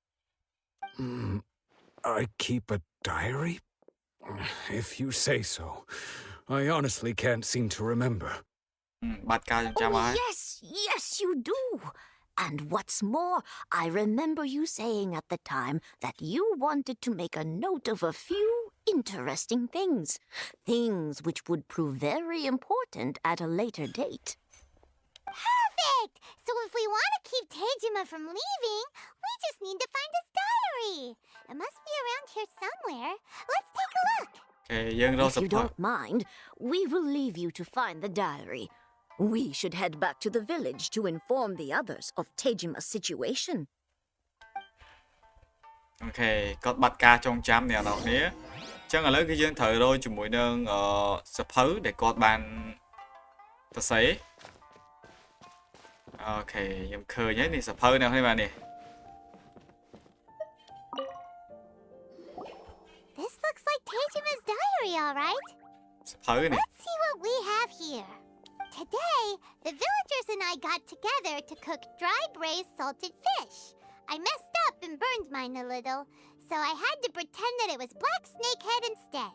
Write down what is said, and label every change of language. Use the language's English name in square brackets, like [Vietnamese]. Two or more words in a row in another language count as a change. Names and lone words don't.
[English] I keep a diary? If you say so. I honestly can't seem to remember. [Khmer] បាត់ការចងចាំហើយ [English] Yes, you do. And what's more, I remember you saying at the time that you wanted to make a note of a few interesting things. Things which would prove very important at a later date. Perfect! So if we want to keep Tejima from leaving, we just need to find his diary. It must be around here somewhere. Let's take a look. [Khmer] អូខេយើងរក [English] If [Khmer] ស [English] you [Khmer] ភៅ [English] don't mind, we will leave you to find the diary. We should head back to the village to inform the others of Tejima's situation. [Khmer] អូខេគាត់បាត់ការចងចាំអ្នកនរគ្នាអញ្ចឹងឥឡូវគឺយើងត្រូវរកជាមួយនឹងសភៅដែលគាត់បានសរសេរអូខេខ្ញុំឃើញហើយនេះសភៅអ្នកនរគ្នាបាទនេះ [English] This looks like Tejima's diary, all right. [Khmer] សភៅនេះ [English] Let's see what we have here. Today, the villagers and I got together to cook dry braised salted fish. I messed up and burned mine a little, so I had to pretend that it was black snakehead instead.